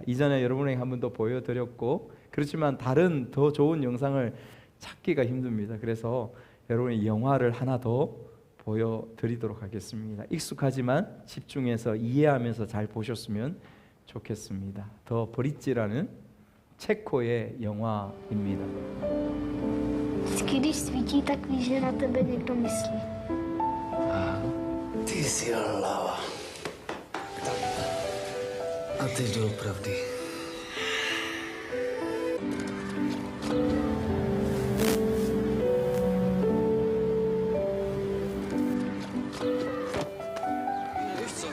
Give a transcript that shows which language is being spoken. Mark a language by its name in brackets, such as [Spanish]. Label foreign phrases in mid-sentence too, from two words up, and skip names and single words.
[Korean] 이전에 여러분에게 한 번 더 보여드렸고, 그렇지만 다른 더 좋은 영상을 찾기가 힘듭니다. 그래서 여러분의 영화를 하나 더 보여드리도록 하겠습니다. 익숙하지만 집중해서 이해하면서 잘 보셨으면 좋겠습니다. 더 브릿지라는 체코의 영화입니다. [Czech] Vždycky, když svítí, tak víš, že na tebe někdo myslí. Ty jsi hlava. A teď doopravdy. Víš co?